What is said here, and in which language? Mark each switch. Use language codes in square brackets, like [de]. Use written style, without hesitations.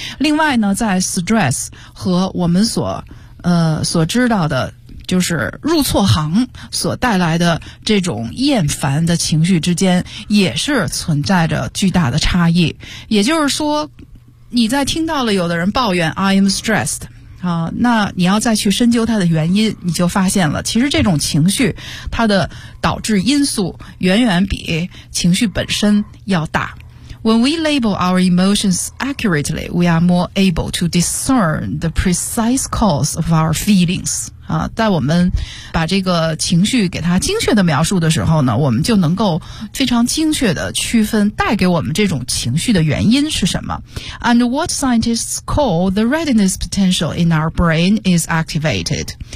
[zh] 另外呢，在 stress 和我们所知道的就是入错行所带来的这种厌烦的情绪之间也是存在着巨大的差异。也就是说你在听到了有的人抱怨 [en] I am stressed, [zh] 那你要再去深究它的原因，你就发现了其实这种情绪它的导致因素远远比情绪本身要大。 [en] When we label our emotions accurately, we are more able to discern the precise cause of our feelings. [zh] 在我们把这个情绪给它精确的描述的时候呢，我们就能够非常精确的区分带给我们这种情绪的原因是什么。 [en] And what scientists call the readiness potential in our brain is activated.